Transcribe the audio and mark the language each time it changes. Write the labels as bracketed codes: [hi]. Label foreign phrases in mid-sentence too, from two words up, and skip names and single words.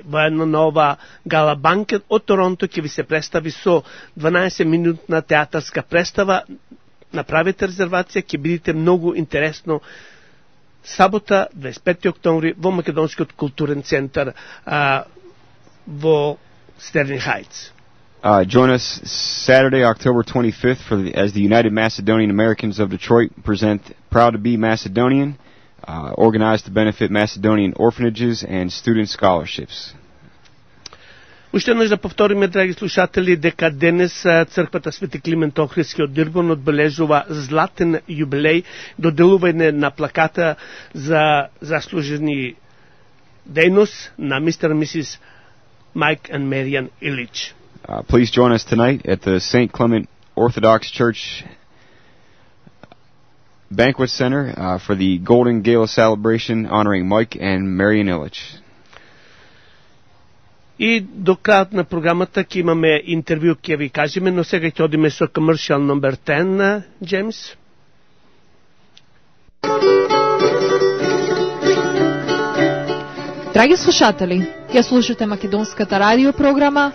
[mk] Во една нова гала банкет од Торонто ќе ви се представи со 12-минутна театарска представа. Направете резервација, ќе бидете многу интересно. Сабота 25 октомври во Македонскиот културен центар во Стерлинг Хайтс. [en] Join us Saturday, October 25th as the United Macedonian Americans of Detroit present Proud to be Macedonian, organized to benefit Macedonian orphanages and student scholarships. [mk] Уште еднаш да повториме, драги слушатели, дека денес црквата Свети Климент Охридски од Дирбон одбележува златен јубилеј, доделување на плаката за заслужени дејност на мистер и мисис Майк and Маријан Илич. [en] Please join us tonight at the St. Clement Orthodox Church Banquet Center for the Golden Gala celebration honoring Mike and Marian Illich. [mk] И до крајот на програмата ќе имаме интервју, ќе ви кажеме, но сега ќе одиме со commercial номер 10, Джеймс. Драги слушатели, ја слушате македонската радио програма